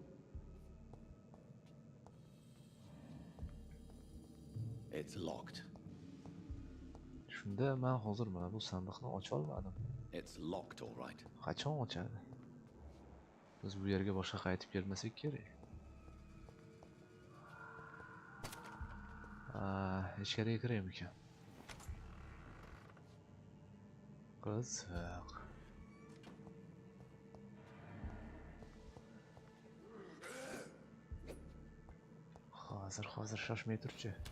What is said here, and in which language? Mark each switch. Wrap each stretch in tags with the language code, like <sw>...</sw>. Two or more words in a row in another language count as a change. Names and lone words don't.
<en>It's locked.</en> <uz>Shunda men hozir mana bu sandiqni ocha olmadim.</uz> <en>It's locked, all right.</en> <uz>Qachon ochadi? Biz bu yerga boshqa qaytib kelmasak kerak. Ichkariga kiraymi ekan? Qiziq. Hozir shoshmay turchi.</uz>